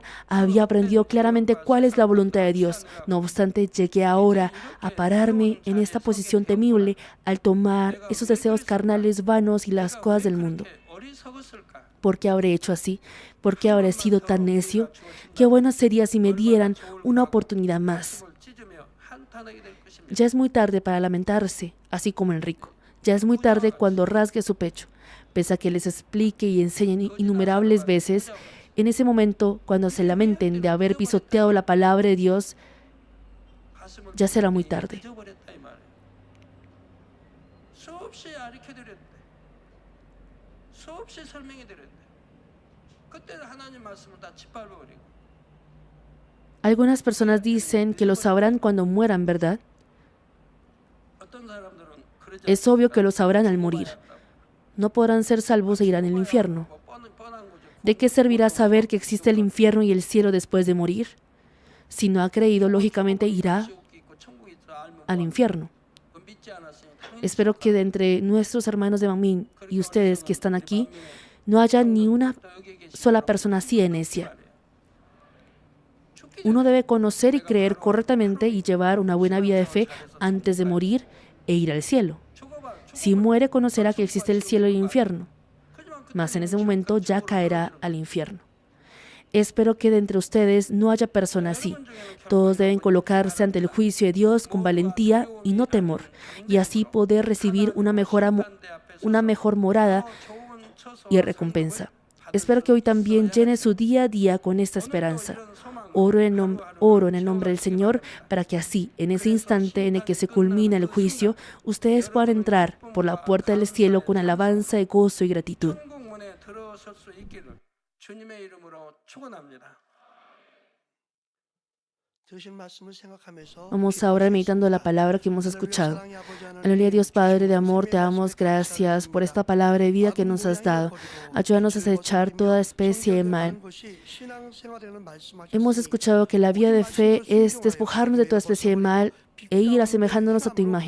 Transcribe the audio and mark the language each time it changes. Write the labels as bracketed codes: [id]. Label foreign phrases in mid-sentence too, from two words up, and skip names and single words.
[es] Había aprendido claramente cuál es la voluntad de Dios. No obstante, llegué ahora a pararme en esta posición temible al tomar esos deseos carnales vanos y las cosas del mundo. ¿Por qué habré hecho así? ¿Por qué habré sido tan necio? Qué bueno sería si me dieran una oportunidad más. [ko] 한탄하게 될 것입니다. [es] Ya es muy tarde para lamentarse, así como el rico. Ya es muy tarde cuando rasgue su pecho. Pese a que les explique y enseñen innumerables veces, en ese momento, cuando se lamenten de haber pisoteado la palabra de Dios, [ko] 가슴을 [es] ya será muy tarde. [ko] 잊어버렸다 이 말이에요. 수없이 가르쳐드렸는데, 수없이 설명해드렸는데, 그때는 하나님 말씀을 다 짓밟아버리고. [es] Algunas personas dicen que lo sabrán cuando mueran, ¿verdad? [ko] 어떤 사람들은 그러지 [es] Es obvio que lo sabrán al [ko] 않습니다. [es] morir. No podrán ser salvos e irán al infierno. [ko] 뭐 뻔한 거죠. [es] ¿De qué servirá saber que existe el infierno y el cielo después de morir? Si no ha creído, lógicamente irá [ko] 지옥이 있고 천국이 있다 알면 [es] al infierno. [ko] 그거 믿지 않았으니 당연히 [es] Espero que de entre nuestros hermanos de Mamín y ustedes que están aquí, no haya ni una [ko] 또 여기에 계신 [es] sola persona así de necia. [ko] 말이에요. 죽기 [es] Uno debe conocer y creer correctamente y llevar una buena vida de fe antes de morir e ir al cielo. [ko] 죽어봐. [es] Si muere, conocerá que existe el cielo y el infierno, [ko] 하지만 그 [es] mas en ese momento ya caerá al infierno. Espero que de entre ustedes no haya persona así. Todos deben colocarse ante el juicio de Dios con valentía y no temor, y así poder recibir una mejor morada y recompensa. Espero que hoy también llene su día a día con esta esperanza. Oro en el nombre del Señor para que así, en ese instante en el que se culmina el juicio, ustedes puedan entrar por la puerta del cielo con alabanza de gozo y gratitud. [ko] 천국문에 들어설 수 있기를 주님의 이름으로 축원합니다. 들으신 말씀을 생각하면서 [es] Vamos ahora meditando la palabra que hemos escuchado. Aleluya, Dios Padre de amor, te damos gracias por esta palabra de vida que nos has dado. Ayúdanos a desechar toda especie de mal. Hemos escuchado que la vida de fe es despojarnos de toda especie de mal e ir asemejándonos a tu imagen.